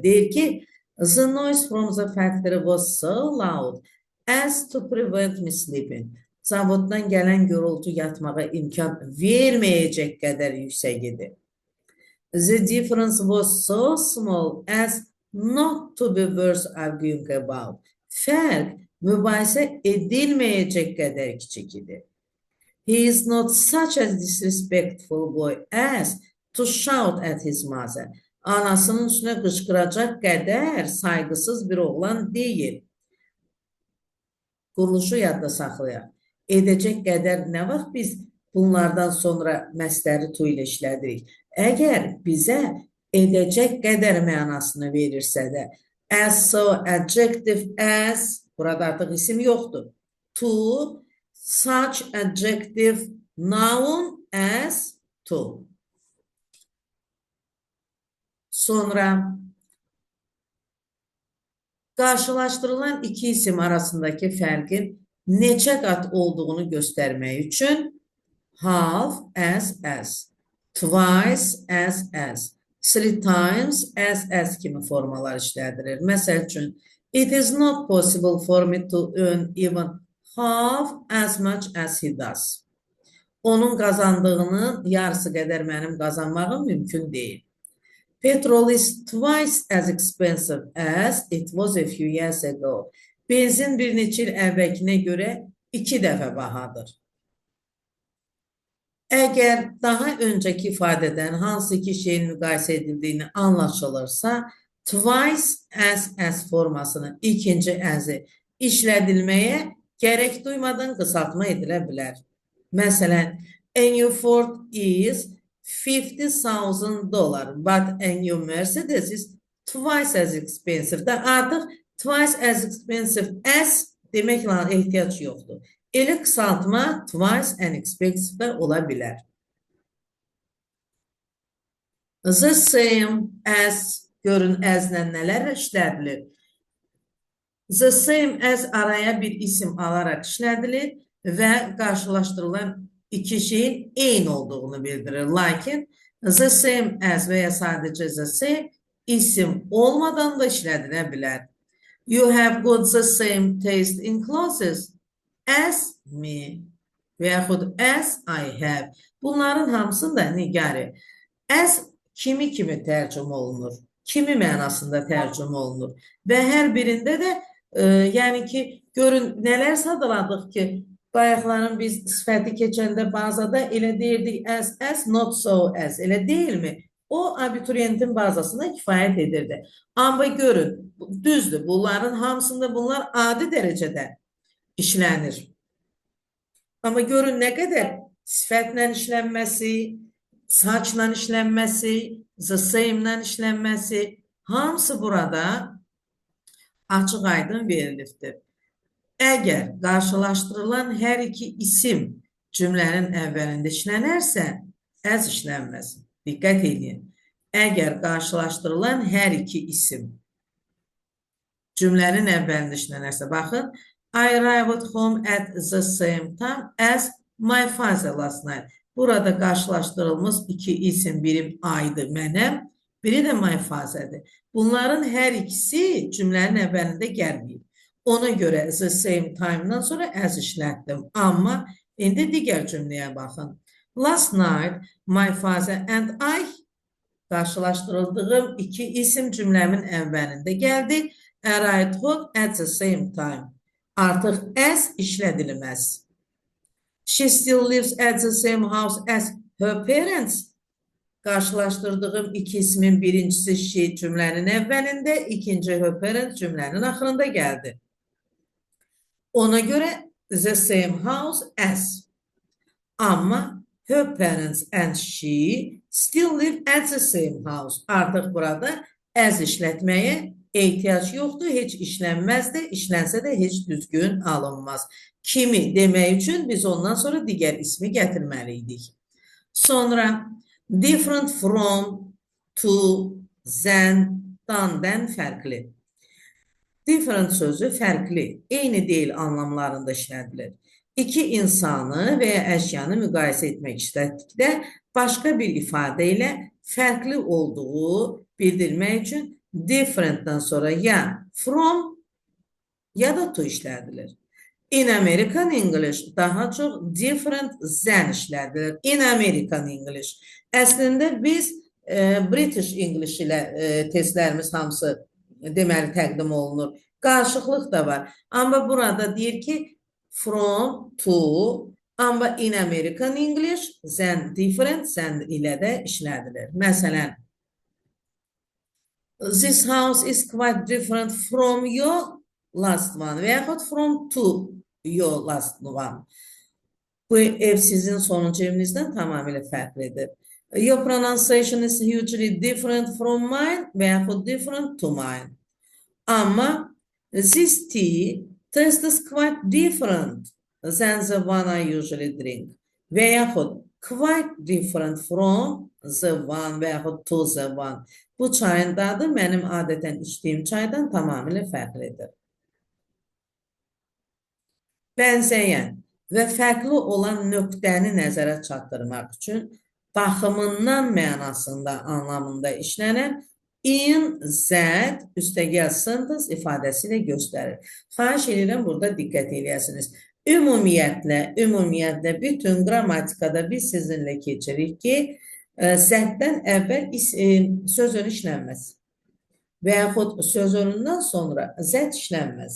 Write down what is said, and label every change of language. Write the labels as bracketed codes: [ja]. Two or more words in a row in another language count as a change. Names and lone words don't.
[az] Deyir ki, [en] the noise from the factory was so loud as to prevent me sleeping. [az] Zavoddan gələn gürültü yatmağa imkan verməyəcək qədər yüksək idi. [en] The difference was so small as not to be worth arguing about. [az] Fərq mübahisə edilməyəcək qədər kiçik idi. [en] He is not such a disrespectful boy as to shout at his mother. [az] Anasının üstünə qışqıracaq qədər sayğısız bir oğlan deyil. Quruluşu yadda saxlayaq. Edəcək qədər nə vaxt biz bunlardan sonra məstəri to ilə işlədirik? Əgər bizə edəcək qədər mənasını verirsə də, [en] as, so, adjective, as, [az] burada artıq isim yoxdur. [en] To, such, adjective, noun, as, to. [az] Sonra qarşılaşdırılan iki isim arasındakı fərqin neçə qat olduğunu göstərmək üçün [en] half as, twice as, Three times as [az] kimi formalar işlədilir. Məsəl üçün, [en] it is not possible for me to earn even half as much as he does. [az] Onun qazandığının yarısı qədər mənim qazanmağım mümkün deyil. [en] Petrol is twice as expensive as it was a few years ago. [az] Benzin bir neçə il əvvəlkinə görə 2 dəfə bahadır. Əgər daha öncəki ifadədən hansı iki şeyin müqayisə edildiyini anlaşılırsa, [en] twice as [az] formasının ikinci əzi işlədilməyə gərək duymadan qısaltma edilə bilər. Məsələn, [en] a new Ford is $50,000, but a new Mercedes is twice as expensive. [az] Da artıq [en] twice as expensive as [az] deməklə ehtiyac yoxdur. Elə qısaltma [en] twice and expensive [az] də ola bilər. [en] The same as, [az] görün əzlə nələr işlədilir. [en] The same as [az] araya bir isim alaraq işlədilir və qarşılaşdırılan iki şeyin eyni olduğunu bildirir. Lakin [en] the same as [az] və ya sadəcə [en] the same [az] isim olmadan da işlədilə bilər. [en] You have got the same taste in clothes as me [az] və yaxud [en] as I have. [az] Bunların hamısında nigari. As kimi tərcümə olunur, kimi mənasında tərcümə olunur və hər birində də yəni ki, görün nələr sadaladıq ki, bayaqların biz sifəti keçəndə bazada elə deyirdik [en] as, not so as, [az] elə deyilmi? O abituriyentin bazasına kifayət edirdi. Amma görün, düzdür, bunların hamısında bunlar adi dərəcədə işlənir. Amma görün nə qədər sifətlə işlənməsi, saçla işlənməsi, [en] the same- [az] lə işlənməsi, hamısı burada açıq aydın verilibdir. Əgər qarşılaşdırılan hər iki isim cümlənin əvvəlində işlənərsə, as işlənməz. Diqqət edin. Əgər qarşılaşdırılan hər iki isim cümlənin əvvəlində işlənərsə, baxın, [en] I arrived home at the same time as my father last night. [az] Burada qarşılaşdırılmış iki isim, birim I'dır mənəm, biri də [en] my father'dir. [az] Bunların hər ikisi cümlənin əvvəlində gəlməyib. Ona görə [en] the same time- [az] dan sonra as işlətdim. Amma indi digər cümləyə baxın. [en] Last night, my father and I [az] qarşılaşdırıldığım iki isim cümləmin əvvəlində gəldi. [en] Arrived home at the same time. [az] Artıq as işlədilməz. [en] She still lives at the same house as her parents. [az] Qarşılaşdırdığım iki ismin birincisi she cümlənin əvvəlində, ikinci [en] her parents [az] cümlənin axırında gəldi. Ona görə [en] the same house as. Amma her parents and she still live at the same house. [az] Artıq burada as işlətməyə ehtiyac yoxdur, heç işlənməz də, işlənsə də heç düzgün alınmaz. Kimi demək üçün biz ondan sonra digər ismi gətirməliydik. [en] Sonra different from, to, than, [az] dan-dən fərqli. Different sözü fərqli, eyni deyil anlamlarında işlədilir. İki insanı və ya əşyanı müqayisə etmək istədikdə başqa bir ifadə ilə fərqli olduğu bildirmək üçün differentdən sonra ya from ya da to işlədilir. [en] In American English [az] daha çox [en] different than işlədilir. In American English. [az] Əslində biz [en] British English [az] ilə testlərimiz hamısı deməli təqdim olunur. Qarşılıqlıq da var. Amma burada deyir ki [en] from, to, [az] amma [en] in American English than different, than [az] ilə də işlədilir. Məsələn, [en] this house is quite different from your last one [az] və yaxud [en] from to your last one. [az] Bu ev sizin sonuncu evinizdən tamamilə fərqlidir. [en] Your pronunciation is hugely different from mine [az] və yaxud [en] different to mine. Amma this tea tastes quite different than the one I usually drink. [az] Və yaxud [en] quite different from the one [az] və yaxud [en] to the one. [az] Bu çayın dadı mənim adətən içdiyim çaydan tamamilə fərqlidir. Bənzəyən və fərqli olan nöqtəni nəzərə çatdırmaq üçün baxımından mənasında, anlamında işlənən [en] in, that, [az] üstəgəl sentence ifadəsi ilə göstərir. Xahiş edirəm, burada diqqət edəsiniz. Ümumiyyətlə bütün qrammatikada biz sizinlə keçirik ki, zətdən əvvəl sözün işlənməz və yaxud sözünündən sonra zət işlənməz.